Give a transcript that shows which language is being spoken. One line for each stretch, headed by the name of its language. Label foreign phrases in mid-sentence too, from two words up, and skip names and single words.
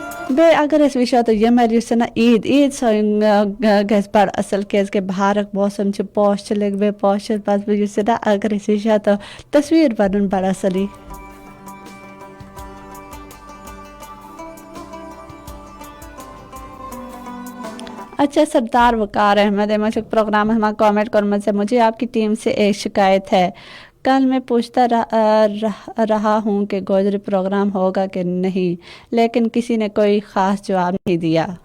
Kashmiri: بے اگر اس وشو تو یمر یس نا عید سو گژھِ بڑ اصل کیازکہِ بہارُک موسم چھُ پوش چھِ لٔگۍ بیٚیہِ پوشَس پتہٕ یُس نا اگر أسۍ وٕچھو تو تصویٖر بنُن بڑ اصلٕے.
Urdu: اچھا سردار وقار احمد پروگرام ہمارا کامنٹ کرنے سے مجھے آپ کی ٹیم سے ایک شکایت ہے. کل میں پوچھتا رہا ہوں کہ گوجری پروگرام ہوگا کہ نہیں لیکن کسی نے کوئی خاص جواب نہیں دیا.